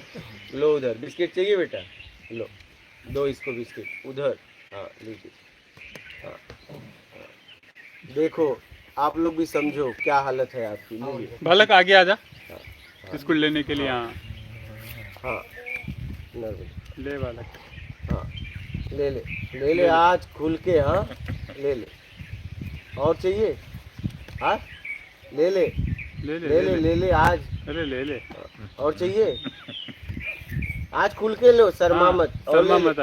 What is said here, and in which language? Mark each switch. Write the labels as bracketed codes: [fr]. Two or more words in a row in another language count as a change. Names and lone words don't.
[hi] लो उधर बिस्किट चाहिए बेटा, लो दो इसको बिस्किट उधर। हाँ लीजिए। हाँ, हाँ। देखो आप लोग भी समझो क्या हालत है आपकी। लीजिए। बालक आगे आ जा, हाँ, बिस्कुट लेने के लिए। हाँ हाँ नर्मदा। ले बालक। हाँ ले ले आज खुल के। हाँ ले ले। और चाहिए? हाँ ले ले ले ले ले ले ले आज। अरे ले ले। और चाहिए? आज खुल के लो, शर्मा हाँ, मत। और शर्मा ले ले,